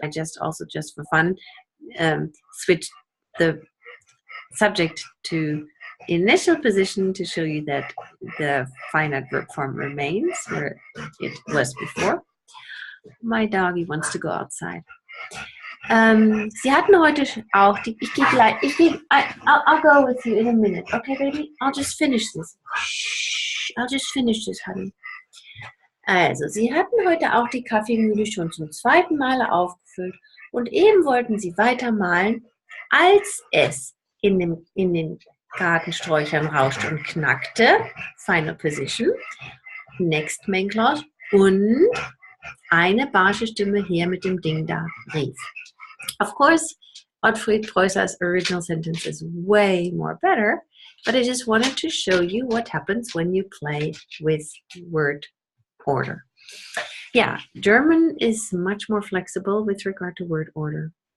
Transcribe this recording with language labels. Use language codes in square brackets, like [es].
[en] I just for fun switched the subject to initial position to show you that the finite verb form remains where it was before. My doggy wants to go outside. [de] Sie hatten heute auch die, [en] I'll go with you in a minute, okay baby? I'll just finish this. Shh, I'll just finish this, honey. [de] Also, sie hatten heute auch die Kaffeemühle schon zum 2. Mal aufgefüllt und eben wollten sie weitermalen, als es in den Gartensträuchern rauschte und knackte, [en] final position, next main clause, [de] und eine barsche Stimme her mit dem Ding da rief. [en] Of course, Ottfried Preußer's original sentence is way more better, but I just wanted to show you what happens when you play with word order. Yeah, German is much more flexible with regard to word order.